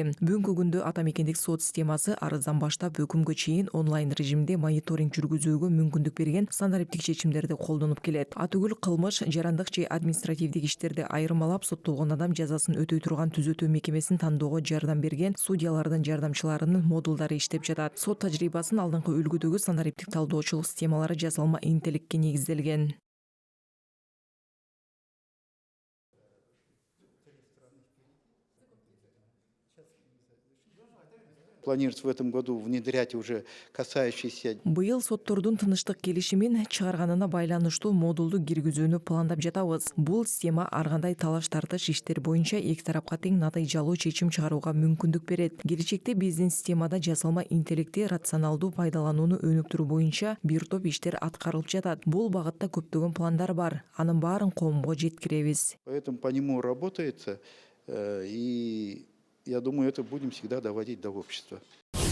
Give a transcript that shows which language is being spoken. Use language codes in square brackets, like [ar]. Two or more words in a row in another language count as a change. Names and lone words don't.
[ky] Бүгүнкү күндө атамекендик сот системасы арыздан баштап өкүмгө чейин онлайн режимде мониторинг жүргүзүүгө мүмкүндүк берген стандариптик чечимдерди колдонуп келет. Атүгүл кылмыш, жарандык же административдик иштерди айырмалап соттолгон адам жазасын өтөй турган түзөтүү мекемесин тандоого жардам берген судьялардын жардамчыларынын модулдары иштеп жатат. Сот тажрыйбасын алдыңкы үлгүдөгү стандариптик талдоочулук системалары жасалма интеллектке негизделген. [ru] Планируется в этом году внедрять уже касающиеся. [ky] Быйыл соттордун тыныштык келишимин чыгарганына байланыштуу модулду киргизүүнү пландап жатабыз. Бул система ар кандай талаш тартыш иштер боюнча эки тарапка тең натыйжалуу чечим чыгарууга мүмкүндүк берет. Келечекте биздин системада жасалма интеллекти рационалдуу пайдаланууну өнүктүрүү боюнча бир топ иштер аткарылып жатат. Бул багытта көптөгөн пландар бар. Анын баарын коомго жеткиребиз. [ru] Поэтому по нему работается, и я думаю, это будем всегда доводить до общества.